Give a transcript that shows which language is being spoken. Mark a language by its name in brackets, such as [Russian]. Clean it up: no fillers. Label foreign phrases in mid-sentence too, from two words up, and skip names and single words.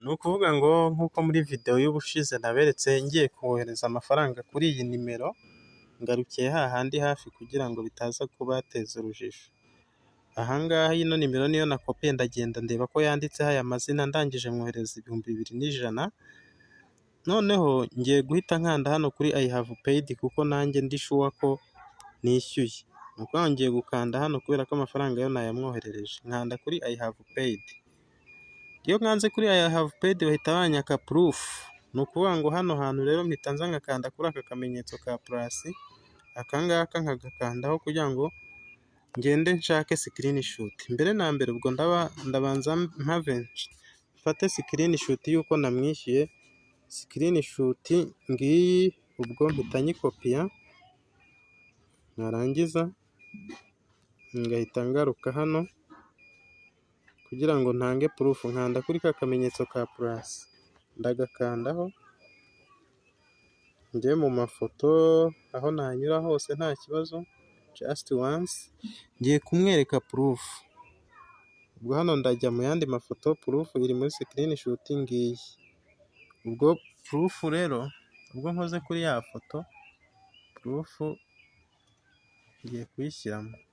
[Kinyarwanda] Ni ukuvuga ngo nk'uko muri video y'ubushize naberetse ngiye kohereza amafaranga kuri iyi nimero, ngarukiye hahandi hafi kugira ngo bitaza kubateza urujijo. Aha ngaha ino nimero niyo nakopiye ndagenda ndeba ko yanditseho aya mazina, ndangije mwohereza 2100. Noneho ngiye guhita nkanda hano kuri [English] I have paid [Kinyarwanda] kuko nanjye ndi sure ko nishyuye. Ni ukuvuga ngo ngiye gukanda hano kubera ko amafaranga yo nayamwoherereje. Nkanda kuri [English] I have paid. [Kinyarwanda] Iyo nkanze kuri [English] I have paid [Kinyarwanda] bahita banyaka proof. Ni ukuvuga ngo hano hantu rero mpita nza ngakanda kuri aka kamenyetso ka plus, aka ngaka nkagakandaho kugira ngo ngende nshake screenshot. Mbere na mbere ubwo ndabanza mfate screenshot y'uko namwishyuye. Screenshot ngiyi, ubwo mpita nyikopiya, narangiza ngahita ngaruka hano kugira ngo ntange proof. Nkanda kuri ka kamenyetso ka plus, ndagakandaho, njye mu mafoto aho nanyura hose nta kibazo, [English] just once [Kinyarwanda] ngiye kumwereka proof. Ubwo hano ndajya mu yandi mafoto, proof iri muri screenshot ngiyi. Ubwo proof rero, ubwo nkoze kuri ya foto, proof ngiye kuyishyiramo.